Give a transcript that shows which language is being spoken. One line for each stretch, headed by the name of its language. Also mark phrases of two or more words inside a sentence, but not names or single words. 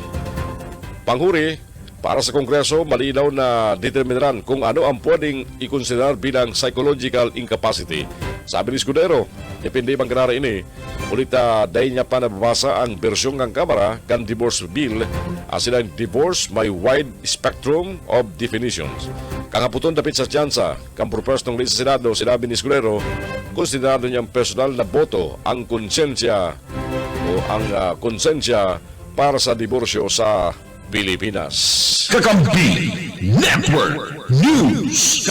Bikol: Panghuri, para sa Kongreso, malinaw na determinaran kung ano ang pwedeng ikonsiderar bilang
English: psychological incapacity.
Bikol: Sabi ni Escudero, depende bang kanara ini, ulit dahil niya pa nababasa ang bersyon ng Kamara kan
English: divorce bill,
Bikol: silang divorce may
English: wide spectrum of definitions.
Bikol: Kangaputon dapit sa tsansa, kang propostong sa Senado, sinabi ni Escudero, konsiderado niyang personal na boto ang konsensya o ang konsensya para sa diborsyo sa Pilipinas. Kakampi Network News.